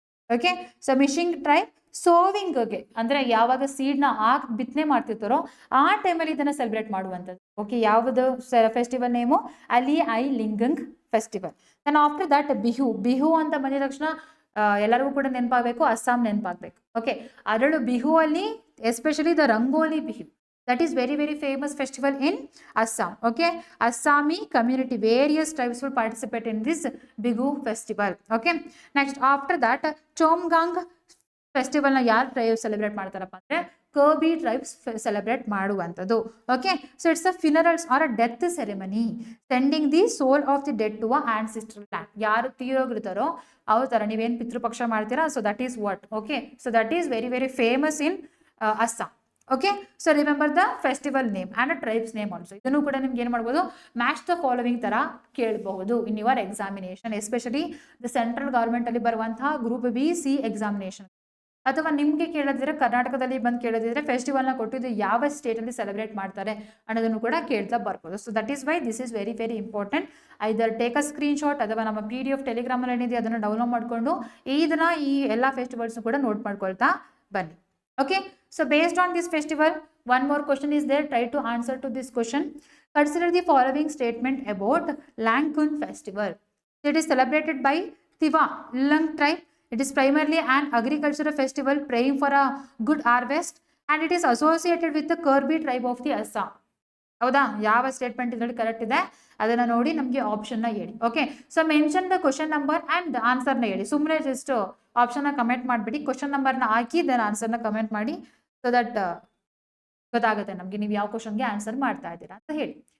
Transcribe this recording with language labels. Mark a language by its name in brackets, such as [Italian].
[Kannada] Okay, so ಮಿಶಿಂಗ್ tribe ಸೋವಿಂಗ್ಗೆ ಅಂದ್ರೆ ಯಾವಾಗ seed ನ ಬಿತ್ತನೆ ಮಾಡ್ತಿರ್ತಾರೋ ಆ ಟೈಮಲ್ಲಿ ಇದನ್ನ ಸೆಲೆಬ್ರೇಟ್ ಮಾಡುವಂಥದ್ದು. ಓಕೆ, ಯಾವುದು ಫೆಸ್ಟಿವಲ್ ನೇಮು? ಅಲ್ಲಿ I ಲಿಂಗಂಗ್ festival. [English] then after that [Kannada] Bihu ಅಂತ ಬಂದಿದ ತಕ್ಷಣ ಎಲ್ಲರಿಗೂ ಕೂಡ ನೆನಪಾಗಬೇಕು, ಅಸ್ಸಾಂ ನೆನಪಾಗಬೇಕು. ಓಕೆ, ಅದರಲ್ಲೂ ಬಿಹು ಅಲ್ಲಿ especially the rangoli Bihu. [English] That is very very famous festival in Assam. Okay, Assami community, various tribes will participate in this Bihu festival. Okay, next after that Chomgang festival [Kannada] na yaar [English] tribes celebrate [Kannada] ಮಾಡ್ತಾರಪ್ಪ ಅಂದ್ರೆ [English] Karbi tribes celebrate [Kannada] ಮಾಡುವಂಥದ್ದು. [English] Okay, so it's a funerals are a death ceremony sending the soul of the dead to a ancestral land. [Kannada] ಯಾರು ತೀರೋಗಿರ್ತಾರೋ ಅವ್ರ ತರ ನೀವೇನ್ ಪಿತೃಪಕ್ಷ ಮಾಡ್ತೀರಾ, [English] So that is what. Okay, so that is very very famous in Assam. Okay, so remember the festival name and tribes name also. [Kannada] ಇದನ್ನು ಕೂಡ ನಿಮ್ಗೆ ಏನ್ ಮಾಡ್ಬೋದು? [English] match the following [Kannada] ತರ ಕೇಳಬಹುದು [English] in your examination, especially the central government [Kannada] ಅಲ್ಲಿ ಬರುವಂತಹ [English] Group B C examination. [Kannada] ಅಥವಾ ನಿಮ್ಗೆ ಕೇಳದಿದ್ರೆ ಕರ್ನಾಟಕದಲ್ಲಿ ಬಂದು ಕೇಳದಿದ್ರೆ ಫೆಸ್ಟಿವಲ್ ನ ಕೊಟ್ಟಿದ್ದು ಯಾವ ಸ್ಟೇಟ್ ಅಲ್ಲಿ ಸೆಲೆಬ್ರೇಟ್ ಮಾಡ್ತಾರೆ ಅನ್ನೋದನ್ನು ಕೂಡ ಕೇಳ್ತಾ ಬರ್ಬೋದು. [English] So that is why this is very very important. Either take a screen shot [Kannada] ಅಥವಾ ನಮ್ಮ PDF ಟೆಲಿಗ್ರಾಮ್ ಅಲ್ಲಿ ಏನಿದೆ ಅದನ್ನು ಡೌನ್ಲೋಡ್ ಮಾಡ್ಕೊಂಡು ಇದನ್ನ ಈ ಎಲ್ಲಾ ಫೆಸ್ಟಿವಲ್ಸ್ ಕೂಡ ನೋಟ್ ಮಾಡ್ಕೊಳ್ತಾ ಬನ್ನಿ. [English] Okay, so based on this festival, one more question is there. Try to answer to this question. Consider the following statement about Langkun festival. It is celebrated by Tiwa Lung tribe. It is primarily an agricultural festival praying for a good harvest, and it is associated with the Kirbi tribe of the Assam. [Kannada] ಹೌದಾ? ಯಾವ statement ಇದರಲ್ಲಿ correct ಇದೆ ಅದನ್ನ ನೋಡಿ ನಮಗೆ option ನ ಹೇಳಿ. Okay, [English] so mention the question number and answer [Kannada] ನ ಹೇಳಿ. ಸುಮ್ಮನೆ ಜಸ್ಟ್ ಆಪ್ಷನ್ ನ ಕಮೆಂಟ್ ಮಾಡ್ಬಿಡಿ, ಕ್ವಶನ್ ನಂಬರ್ ನ ಹಾಕಿ ದೆನ್ ಆನ್ಸರ್ ನ ಕಮೆಂಟ್ ಮಾಡಿ. ಸೊ ದಟ್ ಗೊತ್ತಾಗುತ್ತೆ ನಮ್ಗೆ ನೀವು ಯಾವ ಕ್ವಶನ್ಗೆ ಆನ್ಸರ್ ಮಾಡ್ತಾ ಇದ್ದೀರಾ ಅಂತ ಹೇಳಿ.